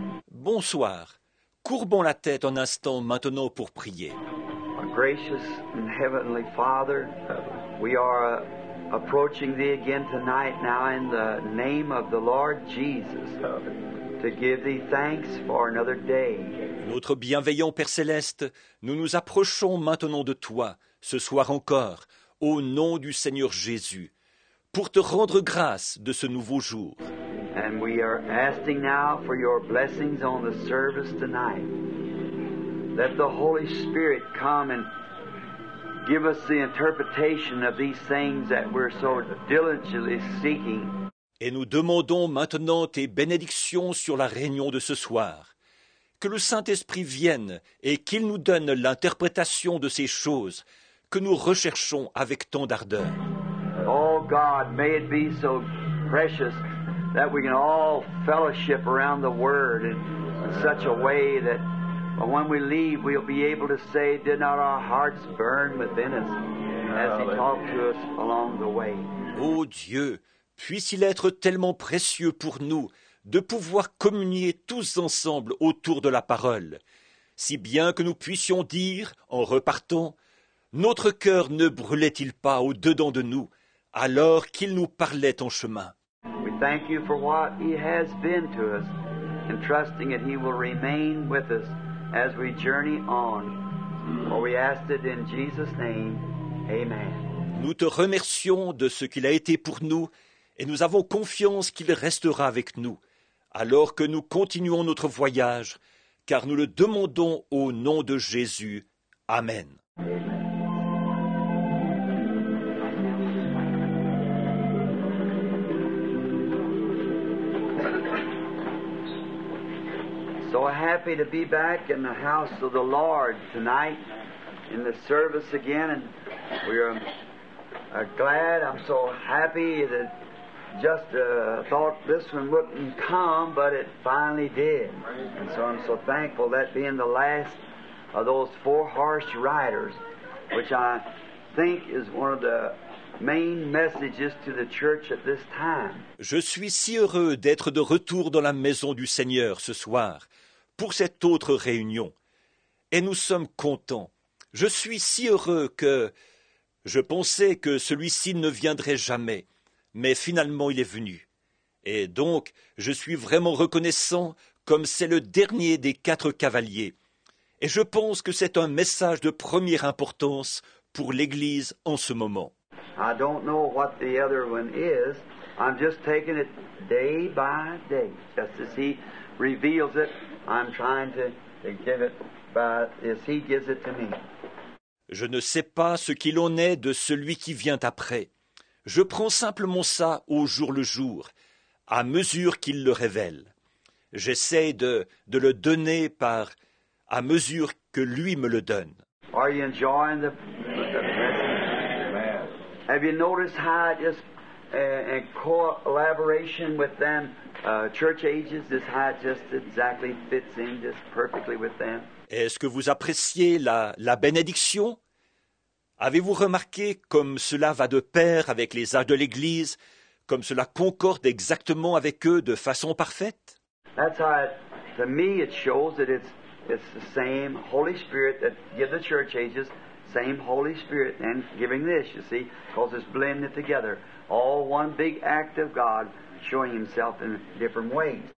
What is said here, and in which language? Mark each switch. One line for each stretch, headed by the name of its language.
French: Bonsoir. Courbons la tête un instant maintenant pour prier.
English: Our gracious and heavenly Father, we are approaching Thee again tonight now in the name of the Lord Jesus to give Thee thanks for another day.
French: Notre bienveillant Père Céleste, nous nous approchons maintenant de Toi, ce soir encore, au nom du Seigneur Jésus, pour te rendre grâce de ce nouveau jour.
English: And we are asking now for your blessings on the service tonight. Let the Holy Spirit come and give us the interpretation of these things that we're so diligently seeking.
French: Et nous demandons maintenant tes bénédictions sur la réunion de ce soir. Que le Saint-Esprit vienne et qu'il nous donne l'interprétation de ces choses que nous recherchons avec tant d'ardeur.
English: Oh God, may it be so precious that we can all fellowship around the Word in such a way that when we leave we'll be able to say, did not our hearts burn within us as He talked to us along the way.
French: Ô Dieu, puisse-il être tellement précieux pour nous de pouvoir communier tous ensemble autour de la parole, si bien que nous puissions dire, en repartant, notre cœur ne brûlait-il pas au-dedans de nous, alors qu'il nous parlait en chemin.
English: We thank You for what He has been to us, and trusting that He will remain with us as we journey on. For we ask it in Jesus' name. Amen.
French: Nous te remercions de ce qu'il a été pour nous, et nous avons confiance qu'il restera avec nous, alors que nous continuons notre voyage, car nous le demandons au nom de Jésus. Amen.
English: So happy to be back in the house of the Lord tonight in the service again, and we are glad. I'm so happy that just thought this one wouldn't come, but it finally did. And so I'm so thankful that being the last of those four horse riders, which I think is one of the main messages to the church at this time.
French: Je suis si heureux d'être de retour dans la maison du Seigneur ce soir, pour cette autre réunion. Et nous sommes contents. Je suis si heureux que je pensais que celui-ci ne viendrait jamais, mais finalement il est venu. Et donc, je suis vraiment reconnaissant comme c'est le dernier des 4 cavaliers. Et je pense que c'est un message de première importance pour l'Église en ce moment.
English: I don't know what the other one is. I'm just taking it day by day. Just as He reveals it, I'm trying to give it as He gives it to me.
French: Je ne sais pas ce qu'il en est de celui qui vient après. Je prends simplement ça au jour le jour, à mesure qu'il le révèle. J'essaie de le donner à mesure que lui me le donne.
English: Are you enjoying the message? Have you noticed how it just in collaboration with them church ages, this how it just exactly fits in just perfectly with them?
French: Est-ce que vous appréciez la bénédiction? Avez-vous remarqué comme cela va de pair avec les âges de l'Église, comme cela concorde exactement avec eux de façon parfaite?
English: That's how to me it shows that it's the same Holy Spirit that give the church ages, same Holy Spirit and giving this, you see, because it's blended together. All one big act of God showing himself in different ways.